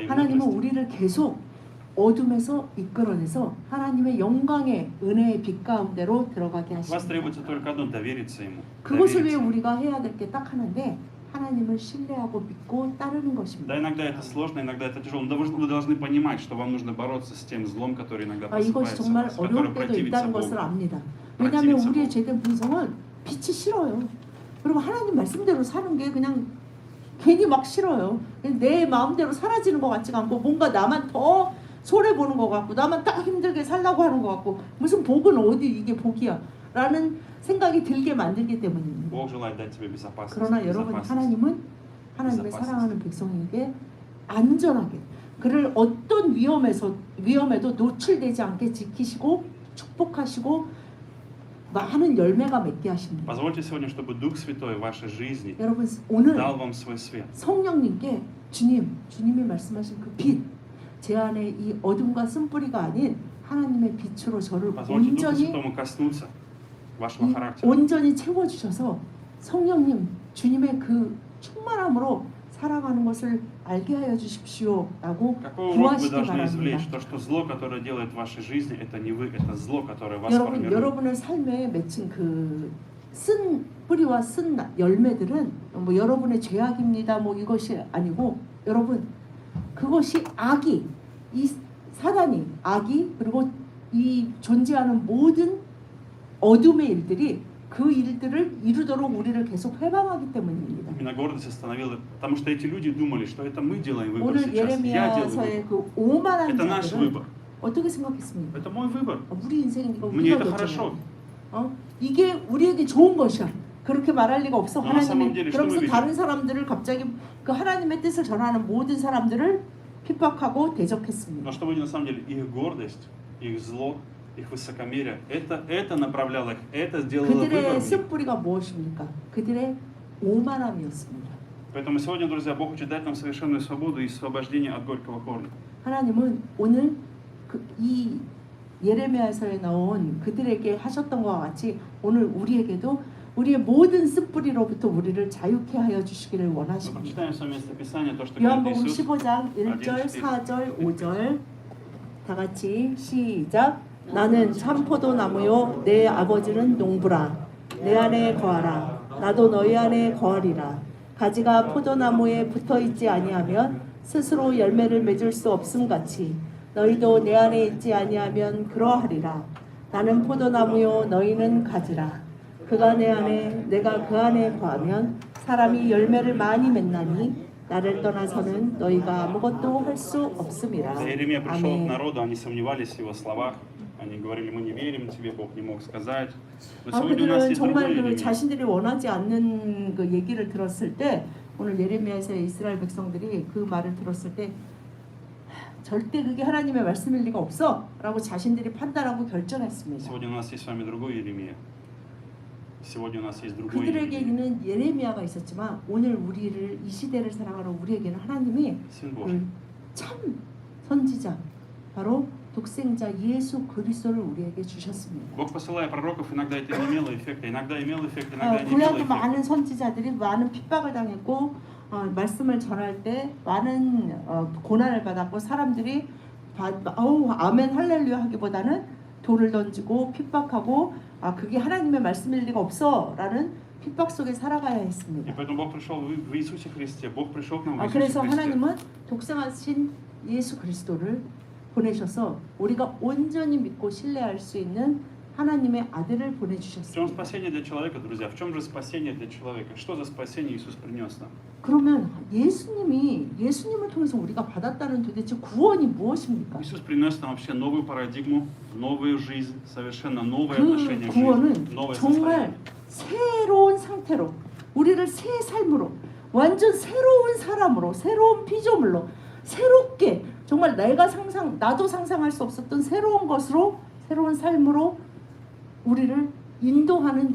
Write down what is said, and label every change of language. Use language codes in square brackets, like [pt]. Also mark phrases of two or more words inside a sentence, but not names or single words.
[ko] 하나님은 [ru] мудрости. [ko] 우리를 계속 어둠에서 이끌어내서 하나님의 영광의 은혜의 빛 가운데로 들어가게 [ru] От вас [ko] 하십니다. [ru] требуется только одно, довериться Ему. [ko] 그것을 위해 [ru] Довериться Ему. [ko] 우리가 해야 될 게 딱 하나인데 하나님을 신뢰하고 믿고 따르는 것입니다. [ru] Да, иногда это сложно, иногда это тяжело, но вы должны понимать, что вам нужно бороться с тем злом, который иногда [ko] 이것이 [ru] просыпается в [ko] 정말 [ru] вас, который [ko] 어려울 때도 [ru] противится [ko] 있다는 것을 [ru] Богу. [ko] 압니다. 왜냐하면 [ru] противится [ko] 우리의 [ru] Богу. [ko] 죄된 분성은 빛이 싫어요. 그리고 하나님 말씀대로 사는 게 그냥 괜히 막 싫어요. 내 마음대로 사라지는 것 같지가 않고 뭔가 나만 더 손해 보는 것 같고 나만 딱 힘들게 살라고 하는 것 같고 무슨 복은 어디 이게 복이야 라는 생각이 들게 만들기 때문입니다. [ru] Бог желает дать тебе безопасность. [ko] 그러나 여러분 [ru] безопасность. [ko] 하나님은 하나님의 사랑하는 백성에게 안전하게 그를 어떤 위험에도 노출되지 않게 지키시고 축복하시고 많은 열매가 맺게 하십니다. [ru] Позвольте сегодня, чтобы Дух Святой в вашей жизни [ko] 여러분 오늘 [ru] дал вам свой свет. [ko] 성령님께 주님이 말씀하신 그 빛, 제 안에 이 어둠과 쓴뿌리가 아닌 하나님의 빛으로 저를 [ru] Позвольте Духу [ko] 온전히 [ru] Святому коснуться вашего характера. [ko] 온전히 채워주셔서 성령님 주님의 그 충만함으로 살아가는 것을 알게 하여 주십시오라고 [ru] Какой урок вы [ko] 구하시기 [ru] должны [ko] 바랍니다. [ru] извлечь? То, что зло, которое делает в вашей жизни, это не вы, это зло, которое вас [ko] 여러분, [ru] формирует. [ko] 여러분의 삶에 맺힌 그 쓴 뿌리와 쓴 열매들은 뭐 여러분의 죄악입니다. 뭐 이것이 아니고 여러분 그것이 악이 이 사단이 악이 그리고 이 존재하는 모든 어둠의 일들이 그 일들을 이루도록 우리를 계속 회방하기 때문입니다. [ru] Именно гордость остановила, потому что эти люди думали, что это мы делаем выбор [ko] 오늘 [ru] сейчас. Я делаю [ko] 예레미야서의 [ru] выбор. [ko] 그 오만한 [ru] Это наш [ko] 자들은 [ru] выбор. [ko] 어떻게 생각했습니까? [ru] Это мой выбор. [ko] 우리 인생이니까 [ru] Мне [ko] 우리가 [ru] это хорошо. [ko] 결정해. 이게 우리에게 좋은 것이야. 그렇게 말할 리가 없어. [ru] 나 самом [ko] 하나님이 [ru] деле [ko] 그러면서 [ru] что мы [ko] 다른 사람들을 갑자기 그 하나님의 뜻을 전하는 모든 사람들을 핍박하고 대적했습니다. [ru] Но что вы на самом деле, их гордость, их зло, их высокомерие, это направляло их, это сделало выбор [ko] 그들의 [ru] в них. [ko] 쓴뿌리가 무엇입니까? 그들의 오만함이었습니다. [ru] Поэтому сегодня, друзья, Бог хочет дать нам совершенную свободу и освобождение от горького корня. [ko] 하나님은 오늘 이 예레미야서에 나온 그들에게 하셨던 것과 같이 오늘 우리에게도 우리의 모든 쓴뿌리로부터 우리를 자유케 하여 주시기를 [ru] Мы [ko] 원하십니다. [ru] прочитаем с вами место Писания, то, что говорит [ko] 요한복음 [ru] Иисус. [ko] 15장 1절, 4절, 5절 다 같이 시작. 나는 참 포도나무요 내 아버지는 농부라. 내 안에 거하라. 나도 너희 안에 거하리라. 가지가 포도나무에 붙어있지 아니하면 스스로 열매를 맺을 수 없음 같이 너희도 내 안에 있지 아니하면 그러하리라. 나는 포도나무요 너희는 가지라. 그가 내 안에 내가 그 안에 거하면 사람이 열매를 많이 맺나니 나를 떠나서는 너희가 아무것도 할 수 없음이라. [ru] Когда Иеремия пришел к [ko] 아멘. [ru] народу, они сомневались в его словах. Они говорили, мы не верим тебе, Бог не мог сказать. Но 아, сегодня у нас [ko] 그들은 [ru] есть другой [ko] 정말 그 [ru] Иеремия. [ko] 자신들이 원하지 않는 그 얘기를 들었을 때 오늘 예레미야에서의 이스라엘 백성들이 그 말을 들었을 때 절대 그게 하나님의 말씀일 리가 없어라고 자신들이 판단하고 결정했습니다. [ru] Сегодня у нас есть с вами другой Иеремия. Сегодня у нас есть другой Иеремия. [ko] 그들에게는 예레미야가 있었지만 오늘 우리를 이 시대를 살아가는 우리에게는 하나님이 [ru] Сын Божий. [ko] 그 참 선지자 바로 독생자 예수 그리스도를 우리에게 주셨습니다. [ru] Бог, посылая пророков, иногда это не имело эффекта, иногда имело эффект, иногда не имело [ko] 고향도 [ru] эффекта. [ko] 많은 선지자들이 많은 핍박을 당했고 말씀을 전할 때 많은 고난을 받았고 사람들이 아멘 할렐루야 하기보다는 돌을 던지고 핍박하고 그게 하나님의 말씀일 리가 없어라는 핍박 속에 살아가야 [ru] И [ko] 했습니다. [ru] поэтому Бог пришел в Иисусе Христе, Бог пришел к нам в Иисусе [ko] 그래서 [ru] Христе. [ko] 하나님은 독생하신 예수 그리스도를 보내셔서 우리가 온전히 믿고 신뢰할 수 있는 하나님의 아들을 [ru] В чем [ko] 보내주셨습니다. [ru] спасение для человека, друзья? В чем же спасение для человека? Что за спасение Иисус принес нам? [ko] 그러면 예수님을 통해서 우리가 받았다는 도대체 구원이 무엇입니까? [ru] Иисус принес нам вообще новую парадигму, новую жизнь, совершенно новое [ko] 그 [ru] отношение к [ko] 구원은 [ru] жизни, новое [ko] 정말 [ru] состояние. [ko] 새로운 상태로 우리를 새 삶으로 완전 새로운 사람으로 새로운 피조물로 새롭게 정말 나도 상상할 수 없었던 새로운 것으로 새로운 삶으로 우리를 인도하는